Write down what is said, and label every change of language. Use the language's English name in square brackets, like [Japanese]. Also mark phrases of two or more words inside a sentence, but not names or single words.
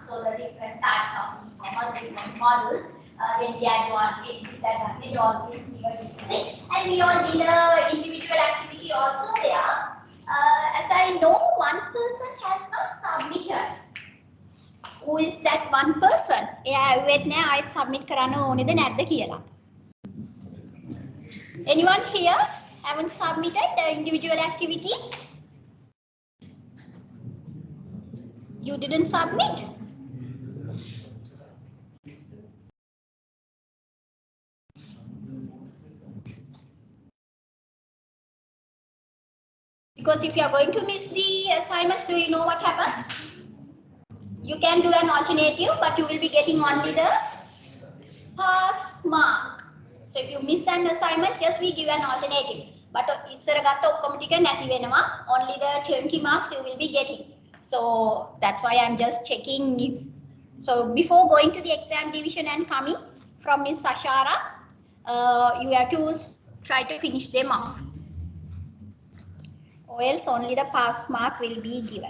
[English] So the different types of e-commerce, different models, then the advantage, disadvantage, all things we are discussing. And we all need a individual activity also there. As I know, one person has not submitted. Who is that one person? [Sinhala] එයා වෙත් නෑ ආයෙත් submit කරන්න ඕනේද නැද්ද කියලා. [English] Anyone here haven't submitted the individual activity? You didn't submit? Because if you are going to miss the assignments, do you know what happens? You can do an alternative, but you will be getting only the pass mark. So if you miss an assignment, yes, we give an alternative. [Sinhala] But ඉස්සර ගත්ත ඔක්කොම ටික නැති වෙනවා. [English] Only the 20 marks you will be getting. So that's why I'm just checking if. So before going to the exam division and coming from Ms. Sashara, you have to try to finish them off. Or else only the pass mark will be given.